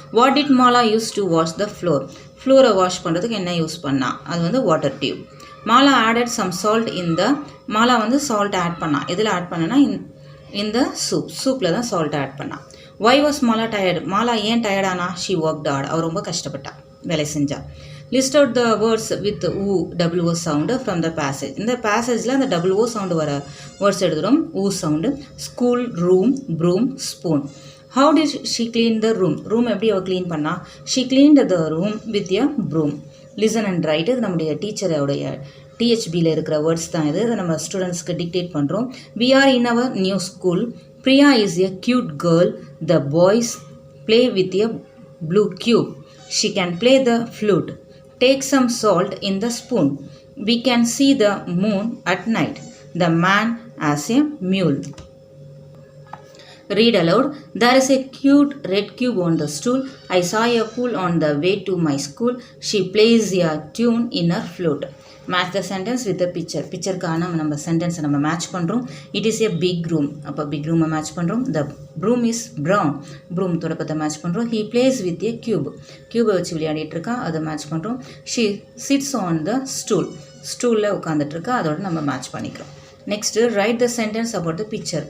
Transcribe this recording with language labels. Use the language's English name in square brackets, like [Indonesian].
[English] What did Mala use to wash the floor. [Tamil] ஃப்ளோரை wash பண்ணுறதுக்கு என்ன use பண்ணா? அது வந்து water tube. [English] Mala added some salt [Tamil] Mala வந்து சால்ட் ஆட் பண்ணா. எதில் ஆட் பண்ணனா இந்த சூப்பில் தான் சால்ட் ஆட் பண்ணா. [English] Why was Mala tired? [Tamil] Mala ஏன் டயர்டானா? [English] She worked hard. [Tamil] அவள் ரொம்ப கஷ்டப்பட்டா, வேலை செஞ்சா. [English] List out the words with WO sound from the passage. [Tamil] இந்த பேசேஜில் அந்த WO சவுண்டு வர வேர்ட்ஸ் எழுதுகிறோம். ஊ sound. School, room, broom, spoon. [English] How did she clean the room? [Tamil] Room எப்படி அவள் க்ளீன் பண்ணா? [English] She cleaned the room with a broom. Listen and write. [Tamil] இது நம்முடைய டீச்சரோடைய டிஹெச்பியில் இருக்கிற வேர்ட்ஸ் தான் இது. இதை நம்ம ஸ்டூடெண்ட்ஸ்க்கு டிக்டேட் பண்ணுறோம். [English] We are in our new school. Priya is a cute girl. The boys play with a blue cube. She can play the flute. Take some salt in the spoon. We can see the moon at night. The man has a mule. Read aloud. There is a cute red cube on the stool. I saw a pool on the way to my school. She plays a tune in her flute. Match the sentence with the picture. [Tamil] பிக்சருக்கான நம்ம சென்டென்ஸை நம்ம match பண்ணுறோம். [English] It is a big room. [Tamil] அப்போ big ரூமை match பண்ணுறோம். [English] The broom is brown. [Tamil] Broom தொடப்பத்தை match பண்ணுறோம். [English] He plays with a cube. [Tamil] கியூபை வச்சு விளையாடிட்டு இருக்கா, அதை மேட்ச் பண்ணுறோம். [English] She sits on the stool. [Tamil] ஸ்டூலில் உட்காந்துட்ருக்கா, அதோட நம்ம மேட்ச் பண்ணிக்கிறோம். [English] Next write the sentence about the picture.